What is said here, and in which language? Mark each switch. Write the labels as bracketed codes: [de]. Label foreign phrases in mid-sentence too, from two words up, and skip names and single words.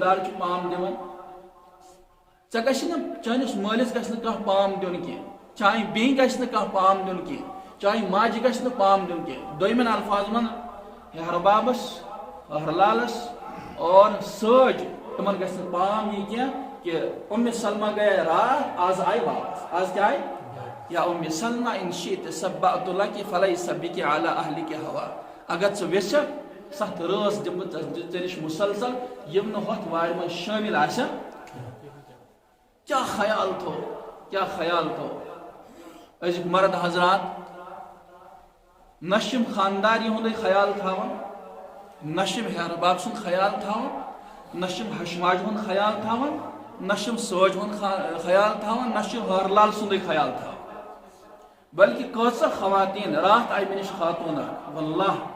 [ks] دار چھُ پام دِوان ژےٚ گژھِ نہٕ چٲنِس مٲلِس گژھِ نہٕ کانٛہہ پام دیُن کینٛہہ چانہِ بیٚنہِ گژھِ نہٕ کانٛہہ پام دیُن کینٛہہ چانہِ ماجہِ گژھِ نہٕ پام دیُن کینٛہہ دوٚیمٮ۪ن الفاظن منٛز ہیہربابس ہرلالس اور سٲج تمن گژھِ نہٕ پام یی کینٛہہ کہ سلمہ گٔیے راتھ آز آیہِ واپس آز کیٛاہ آیہِ [ar] یا سلمہ ان شئتِ صبأت لکِ فلیس بِکِ علی اہلکِ ہوا [ks] اگر ژٕ ویژھکھ ستھ رٲژ دِمہٕ بہٕ ژےٚ نِش مسلسل یِم نہٕ ہۄتھ وارِ منٛز شٲمِل آسن کیا خیال تھو أزِکۍ مرد حضرات نہ چھِ یِم خانداری ہُنٛدُے خیال تھاوان نہ چھِ یِم ہیہرباب سُنٛد خیال تھاوان نہ چھِ یِم ہشماجہِ ہُنٛد خیال تھاوان نہ چھِ یِم سٲج ہُنٛد خیال تھاوان نہ چھِ یِم ہرلال سُنٛدُے خیال تھاوان بلکہ کۭژاہ خواتین راتھ آیہِ مےٚ نِش خاتوٗن اکھ واللہ